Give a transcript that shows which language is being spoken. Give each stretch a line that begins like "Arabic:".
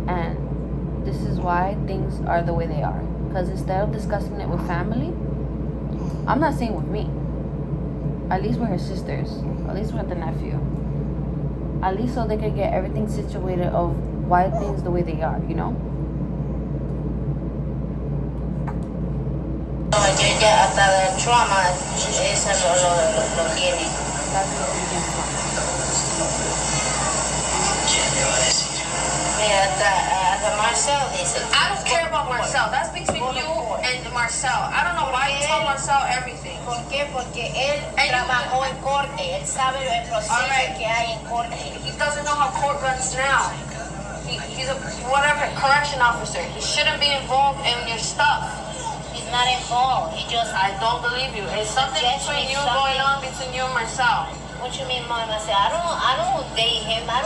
English: And this is why things are the way they are. Because instead of discussing it with family, I'm not saying with me, at least with her sisters, at least with the nephew, at least so they could get everything situated of why things the way they are, you know?
Spanish: Ya hasta el trauma, esa lo tiene.
English: That's what we can say.
Spanish: Mira, hasta Marcel dice.
English: I don't care about Marcel. That's between you and Marcel. I don't know why you tell Marcel everything.
Spanish: ¿Por qué? Porque él trabajó en corte. Él sabe el proceso que hay en corte.
English: He doesn't know how court runs now. He's a whatever correction officer. He shouldn't be involved in your stuff. He's not involved. He just. I don't believe you. It's something between you going on between you and Marcel. What you mean, Mom? I said, I don't date him. I